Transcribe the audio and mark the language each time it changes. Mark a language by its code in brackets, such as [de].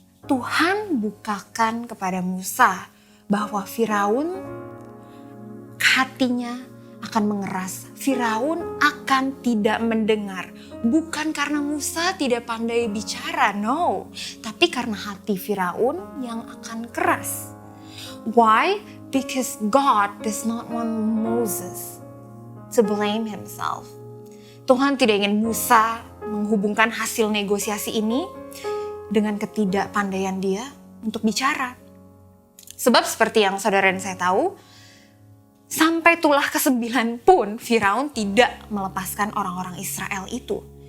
[id] Tuhan bukakan kepada Musa bahwa Firaun hatinya akan mengeras. Firaun akan tidak mendengar. Bukan karena Musa tidak pandai bicara, no. Tapi karena hati Firaun yang akan keras. [en] Why? Because God does not want Moses to blame himself. [id] Tuhan tidak ingin Musa menghubungkan hasil negosiasi ini dengan ketidakpandaian dia untuk bicara. Sebab seperti yang saudara dan saya tahu, sampai tulah ke-9 pun Firaun tidak melepaskan orang-orang Israel itu.